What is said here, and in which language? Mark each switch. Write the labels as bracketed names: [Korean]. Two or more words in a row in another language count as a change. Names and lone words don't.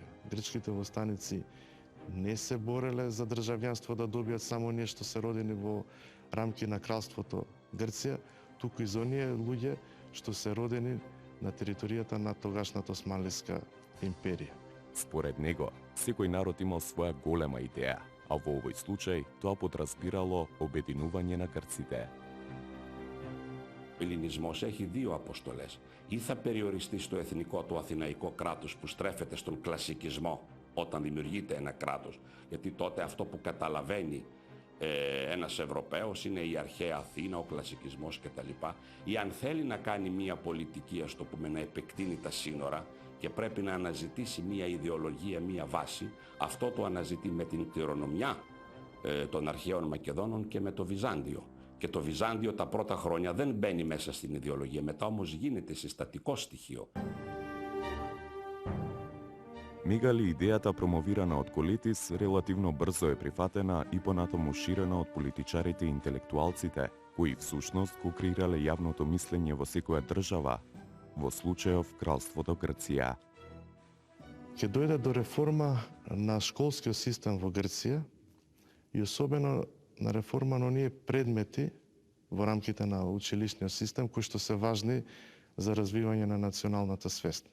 [Macedonian] Грчките востаници не се бореле за државјанство да добијат само нешто се родени во рамки на кралството Грција, туку и за оние луѓе што се родени на територијата на тогашната Османлиска империја. Според него, секој народ имал своја голема идеја, а во овој случај тоа подразбирало обединување на грците. [Greek] Ο ελληνισμός έχει δύο αποστολές. Ή θα περιοριστεί στο εθνικό του αθηναϊκό κράτος που στρέφεται στον κλασικισμό όταν δημιουργείται ένα κράτος, γιατί τότε αυτό που καταλαβαίνει ένας Ευρωπαίος είναι η αρχαία Αθήνα, ο κλασικισμός κτλ. Ή αν θέλει να κάνει μια πολιτική, ας το πούμε, να επεκτείνει τα σύνορα και πρέπει να αναζητήσει μια ιδεολογία, μια βάση, αυτό το αναζητεί με την κληρονομιά των αρχαίων Μακεδόνων και με το Βυζάντιο. Και το Βυζάντιο τα πρώτα χρόνια δεν μπαίνει μέσα στην ιδεολογία, μετά όμως γίνεται συστατικό στοιχείο. [Macedonian] Мегали идејата промовирана од Колетис релативно брзо е прифатена и понатаму ширена од политичарите и интелектуалците, кои всушност го креирале јавното мислење во секоја држава, во случајов кралството Грција. Ќе дојде до реформа на школскиот систем во Грција и особено на реформа на оние предмети во рамките на училишниот систем кои што се важни за развивање на националната свест.